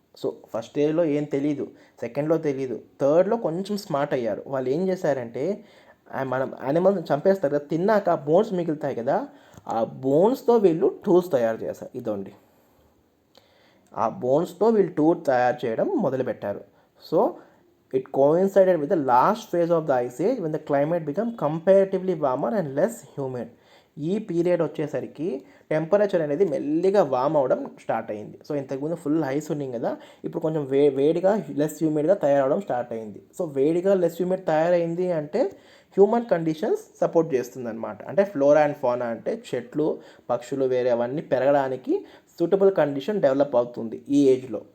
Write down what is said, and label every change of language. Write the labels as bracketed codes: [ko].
[te] So first స్టేజ్లో ఏం తెలీదు, సెకండ్లో తెలీదు, థర్డ్లో కొంచెం స్మార్ట్ అయ్యారు. వాళ్ళు ఏం చేశారంటే మనం యానిమల్ని చంపేస్తారు కదా, తిన్నాక బోన్స్ మిగులుతాయి కదా, ఆ బోన్స్తో వీళ్ళు టూల్స్ తయారు చేశారు. ఇదండి, ఆ బోన్స్తో వీళ్ళు టూల్ తయారు చేయడం మొదలుపెట్టారు. [en] So it coincided with the last phase of the ice age when the climate became comparatively warmer and less humid. [te] ఈ పీరియడ్ వచ్చేసరికి టెంపరేచర్ అనేది మెల్లిగా వామ్ అవడం స్టార్ట్ అయింది. సో ఇంతకుముందు ఫుల్ ఐస్ ఉంది కదా, ఇప్పుడు కొంచెం వేడిగా లెస్ హ్యూమిడ్గా తయారవడం స్టార్ట్ అయింది. సో వేడిగా లెస్ హ్యూమిడ్ తయారైంది అంటే హ్యూమన్ కండిషన్స్ సపోర్ట్ చేస్తుంది అనమాట. అంటే ఫ్లోరా అండ్ ఫానా అంటే చెట్లు, పక్షులు వేరే అవన్నీ పెరగడానికి సూటబుల్ కండిషన్ డెవలప్ అవుతుంది ఈ ఏజ్లో.